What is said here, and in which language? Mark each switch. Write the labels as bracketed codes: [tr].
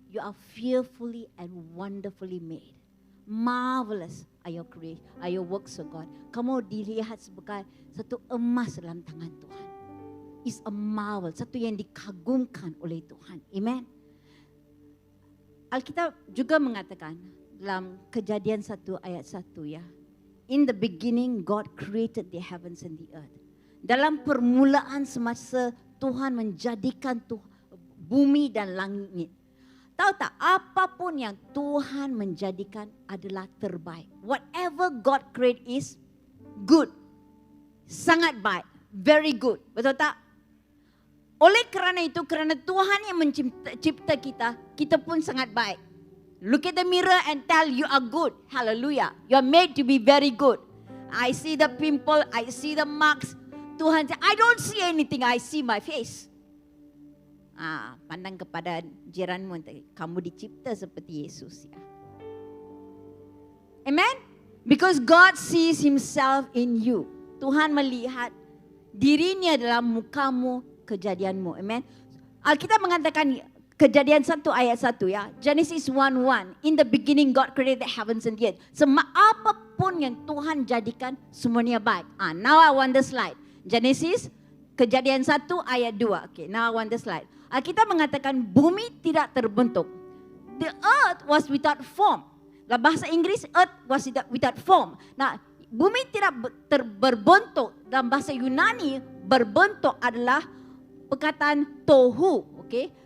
[en] You are fearfully and wonderfully made. Marvelous are your works of God. [ms] Kamu dilihat sebagai satu emas dalam tangan Tuhan. [en] It's a marvel, [ms] satu yang dikagumkan oleh Tuhan. Amen. Alkitab juga mengatakan dalam Kejadian 1 ayat 1 ya. [en] In the beginning God created the heavens and the earth. [ms] Dalam permulaan semasa Tuhan menjadikan bumi dan langit. Tahu tak, apapun yang Tuhan menjadikan adalah terbaik. [en] Whatever God create is good. [ms] Sangat baik. [en] Very good. [ms] Betul tak? Oleh kerana itu, kerana Tuhan yang mencipta kita, kita pun sangat baik. [en] Look at the mirror and tell you are good. Hallelujah. You are made to be very good. I see the pimple, I see the marks. Tuhan, I don't see anything, I see my face. [ms] Pandang kepada jiranmu, kamu dicipta seperti Yesus ya. [en] Amen? Because God sees himself in you. [ms] Tuhan melihat dirinya dalam mukamu, kejadianmu. Amen? Alkitab mengatakan Kejadian 1 ayat 1 ya. Genesis 1:1. [en] In the beginning God created the heavens and the earth. [ms] Apapun yang Tuhan jadikan semuanya baik. [en] Now I want the slide. Genesis Kejadian 1 ayat 2. Okay, now I want the slide. [ms] Kita mengatakan bumi tidak terbentuk. [en] The earth was without form. [ms] Dalam bahasa Inggris, [en] earth was without form. [ms] Nah, bumi tidak berbentuk. Dalam bahasa Yunani, berbentuk adalah perkataan tohu. Okay?